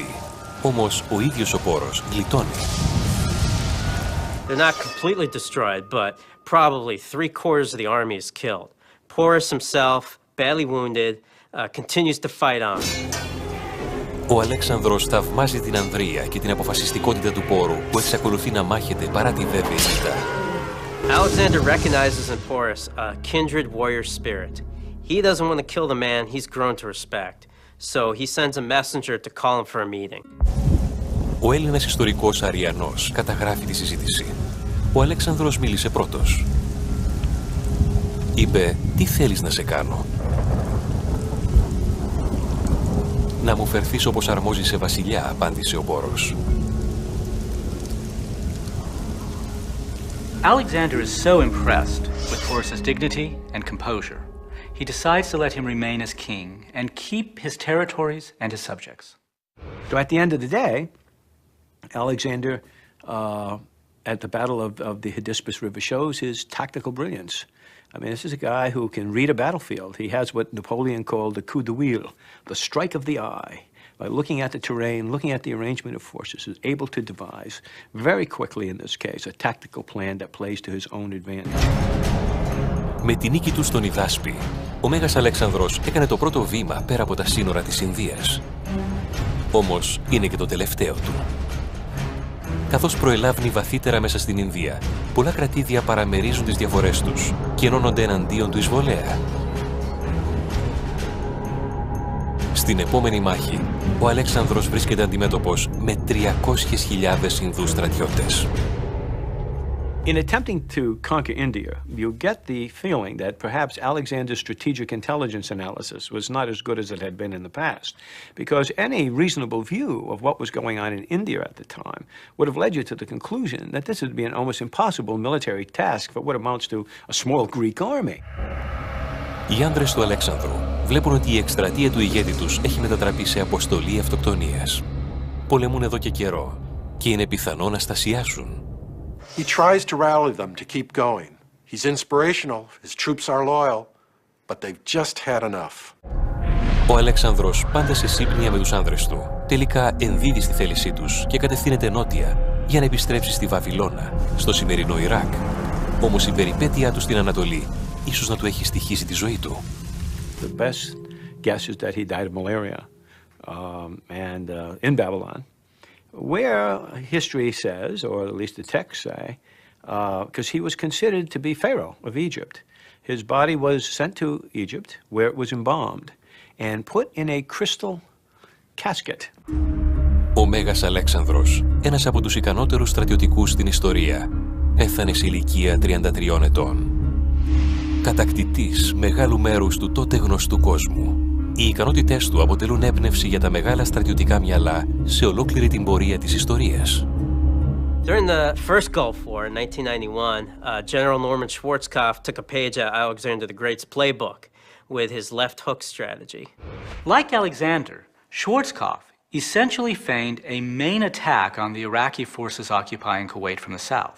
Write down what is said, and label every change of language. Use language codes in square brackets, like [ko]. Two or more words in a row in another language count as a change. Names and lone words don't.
[el] Όμως ο ίδιος ο Πόρος γλιτώνει. [en] They're not completely destroyed, but probably 3/4 of the army is killed. Porus himself, badly wounded, continues to fight on. [el] Ο Αλέξανδρος θαυμάζει την ανδρεία και την αποφασιστικότητα του Πόρου που εξακολουθεί να μάχεται παρά τη βέβαιη ήττα. [en] Alexander recognizes in Porus a kindred warrior spirit. He doesn't want to kill the man he's grown to respect, so he sends a messenger to call him for a meeting. [el] Ο Έλληνας ιστορικός Αριανός καταγράφει τη συζήτηση. Ο Αλέξανδρος μίλησε πρώτος. Είπε, τι θέλεις να σε κάνω? Να μου φερθείς όπως αρμόζει σε βασιλιά, απάντησε ο Πόρος. [en] Alexander is so impressed with Porus's dignity and composure, he decides to let him remain as king and keep his territories and his subjects. So at the end of the day, Alexander, at the Battle of the Hydaspes River, shows his tactical brilliance. I mean, this is a guy who can read a battlefield. He has what Napoleon called the [fr] coup de wheel, [en] the strike of the eye. By looking at the terrain, looking at the arrangement of forces, is able to devise, very quickly in this case, a tactical plan that plays to his own advantage. [el] Με τη νίκη του στον Ιδάσπη, ο Μέγας Αλέξανδρος έκανε το πρώτο βήμα πέρα από τα σύνορα της Ινδίας. Όμως είναι και το τελευταίο του. Καθώς προελάβει βαθύτερα μέσα στην Ινδία, πολλά κρατήδια παραμερίζουν τις διαφορές τους και ενώνονται εναντίον του εισβολέα. Στην επόμενη μάχη, ο Αλέξανδρος βρίσκεται αντιμέτωπος με 300.000 Ινδούς στρατιώτες. [en] In attempting to conquer India, you get the feeling that perhaps Alexander's strategic intelligence analysis was not as good as it had been in the past, because any reasonable view of what was going on in India at the time would have led you to the conclusion that this would be an almost impossible military task for what amounts to a small Greek army. [el] Οι άνδρες του Αλέξανδρου βλέπουν ότι η εκστρατεία του ηγέτη τους έχει μετατραπεί σε αποστολή αυτοκτονίας. Πολεμούν εδώ και καιρό και είναι πιθανό να στασιάσουν. [en] He tries to rally them to keep going. He's inspirational, his troops are loyal, but they've just had enough. [el] Ο Αλέξανδρος, πάντα σε σύμπνοια με τους άνδρες του, τελικά ενδίδει στη θέλησή τους και κατευθύνεται νότια για να επιστρέψει στη Βαβυλώνα, στο σημερινό Ιράκ. Όμως η περιπέτειά του στην Ανατολή ίσως να του έχει στοιχήσει τη ζωή του. [en] The best guess is that he died of malaria in Babylon, where history says, or at least the texts say, because he was considered to be Pharaoh of Egypt. His body was sent to Egypt, where it was embalmed, and put in a crystal casket. [el] Ο Μέγας Αλέξανδρος, ένας από τους ικανότερους στρατιωτικούς στην ιστορία, πέθανε σε ηλικία 33 ετών. Κατακτητής μεγάλου μέρους του τότε γνωστού κόσμου, οι ικανότητές του αποτελούν έμπνευση για τα μεγάλα στρατιωτικά μυαλά σε ολόκληρη την πορεία της ιστορίας. [en] During the first Gulf War in 1991, General Norman Schwarzkopf took a page out of Alexander the Great's playbook with his left hook strategy. Like Alexander, Schwarzkopf essentially feigned a main attack on the Iraqi forces occupying Kuwait from the south.